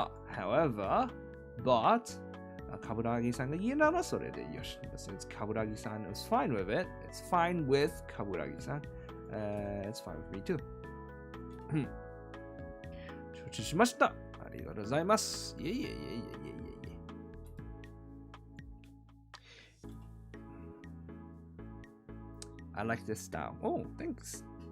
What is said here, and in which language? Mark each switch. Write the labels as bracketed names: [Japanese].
[English] However, but [Japanese] Kaburagi-sanがいいならそれでよし. [English] But since Kaburagi-san is fine with it, it's fine with Kaburagi-san. It's fine with me too. [Japanese] 承知しました。ありがとうございます。いえいえいえいえいえいえ。 [English] I like this style. Oh, thanks.